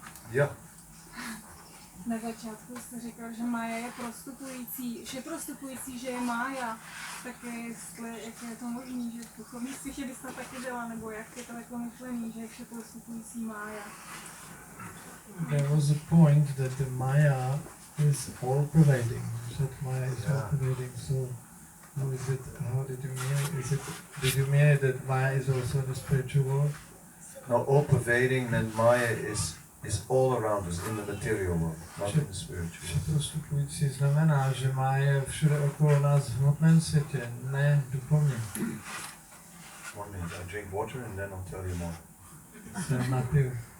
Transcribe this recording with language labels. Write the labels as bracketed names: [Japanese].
[English] Yeah. [Czech] Na začátku jste říkal, že Mája je prostupující, že je Mája. Tak jak je to možné, že v duchovních světě bys to taky dělala, nebo jak je to jako myšlený, že je vše prostupující Mája? [English] There was a point that the Maya is all pervading. That Maya is all pervading. So how is it? How did you mean? Did you mean that Maya is also the spiritual world? No, all pervading meant Maya is all around us in the material world, not in the spiritual world. [Czech] Prostupující znamená, že Maya je všude okolo nás v hmotném světě, ne duchovně. [English] 1 minute, I drink water and then I'll tell you more. [Czech] Se napiju.